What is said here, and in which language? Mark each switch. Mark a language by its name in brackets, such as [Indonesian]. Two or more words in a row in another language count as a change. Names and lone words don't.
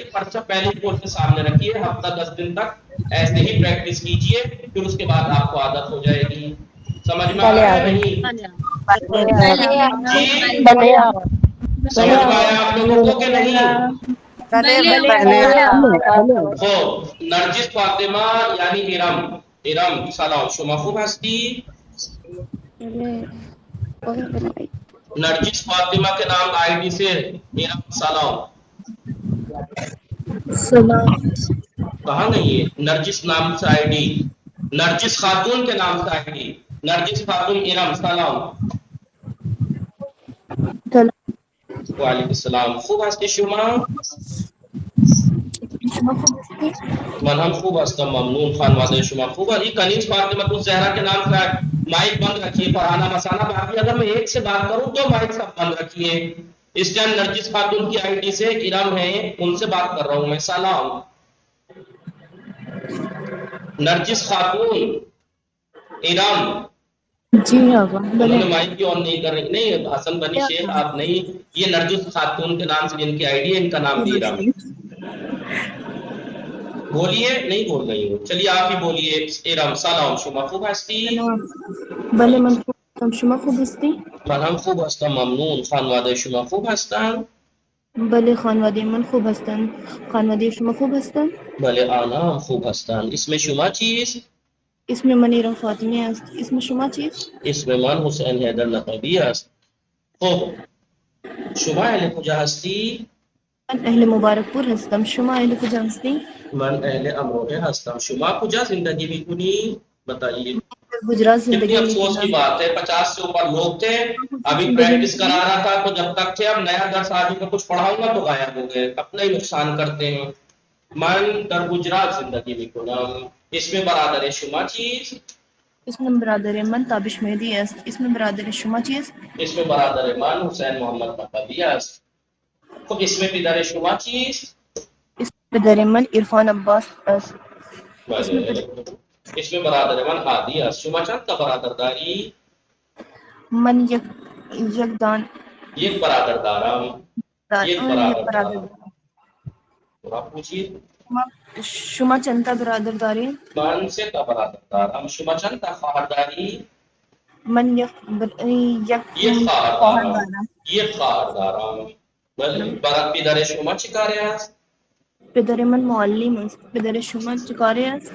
[Urdu] پرچہ پہلے ہی بول کے سامنے رکھیے, ہفتہ 10 دن تک ایسے ہی پریکٹس کیجیے, پھر اس کے بعد آپ کو عادت ہو جائے گی. سمجھ میں آیا ہے نہیں؟ جی سمجھ میں آیا آپ لوگوں کو کہ نہیں؟ ہو نرجس فاطمہ یعنی ارم. [Persian] ارم سلام شما خوب ہستی. [Urdu] نرجس فاطمہ کے نام آئی ڈی سے ارم سلام. کہاں نہیں ہے نرجس نام سے آئی ڈی, نرجس خاتون کے نام سے آئی ڈی, نرجس خاتون ارم سلام. [Arabic] وعلیکم السلام. [Persian] خوب ہستی شما. من ہم خوب ہستم, ممنون. خانواده شما خوب ہے. [Urdu] کنیز فاطمہ الزہرا کے نام سے مائک بند رکھیے, پڑھانا مسانا باقی. اگر میں ایک سے بات کروں تو مائک سب بند رکھیے. اس ٹائم نرجس خاتون کی آئی ڈی سے ارم ہے, ان سے بات کر رہا ہوں میں. سلام نرجس خاتون ارم. جی آقا انہوں نے مائک کی آن نہیں کر رہی. نہیں حسن بنی شیخ آپ نہیں, یہ نرجس خاتون کے نام سے جن کی آئی ڈی ہے, ان کا نام بھی ارم. بولیے, نہیں بول رہی ہوں, چلیے آپ ہی بولیے. [Persian] ارم سلام شما خوب ہستی. بله من خوبم. شما خوب هستی؟ من هم خوب هستم ممنون. خانواده شما خوب هستند؟ بله خانواده من خوب هستند. خانواده شما خوب هستند؟ بله آنها هم خوب هستند. اسم شما چیست؟ اسم من ایران فاطمه است. اسم شما چیست؟ اسم من حسین حیدر لقبی است. خب شما اهل کجا هستی؟ من اهل مبارکپور هستم. شما اهل کجا هستی؟ من اهل امروهه هستم. شما کجا زندگی میکنی؟ بتائیے. گجرات [Urdu] کتنی زندگی افسوس کی بات ہے, 50 سے اوپر لوگ تھے, ابھی پریکٹس کرا رہا تھا تو جب تک تھے, اب نیا درس آج کا کچھ پڑھاؤں گا تو غائب ہو گئے. اپنا ہی نقصان کرتے ہیں. [Persian] من در گجرات زندگی میکنم. اسم برادر شما چیست؟ اسم برادر من تابش مهدی است. اسم برادر شما چیست؟ اسم برادر من حسین محمد لقبی است. خب اسم پدر شما چیست؟ اسم پدر من عرفان عباس است. اسم برادر من هادی است. شما چند تا برادر داری؟ من یک برادر دارم. یک برادر دارم. [Urdu] آپ پوچھیے. [Persian] شما چند تا برادر داری؟ من 3 تا برادر دارم. شما چند تا خواهر داری؟ من یک خواهر دارم. یک خواهر دارم. پدر شما چه کاره است؟ پدر من معلم است. پدر شما چه کاره است؟